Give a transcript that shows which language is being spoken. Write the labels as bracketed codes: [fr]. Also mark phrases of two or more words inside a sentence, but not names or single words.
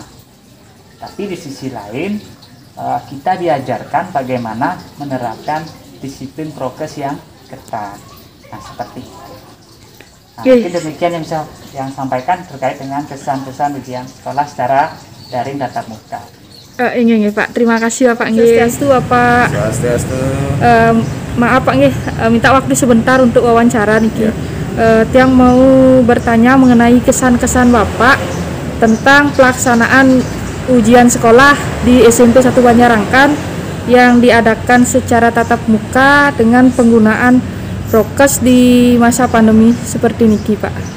[id] Tapi di sisi lain kita diajarkan bagaimana menerapkan disiplin prokes yang ketat. Nah, seperti itu. Nah, mungkin demikian yang bisa yang sampaikan terkait dengan kesan-kesan ujian sekolah secara daring tatap muka. Nggih Pak, terima kasih Pak nggih. Swastiastu Bapak. Swastiastu. Maaf Pak nggih, minta waktu sebentar untuk wawancara niki. Tiang mau bertanya mengenai kesan-kesan Bapak tentang pelaksanaan ujian sekolah di SMP 1 Banjarangkan yang diadakan secara tatap muka dengan penggunaan prokes di masa pandemi seperti niki Pak.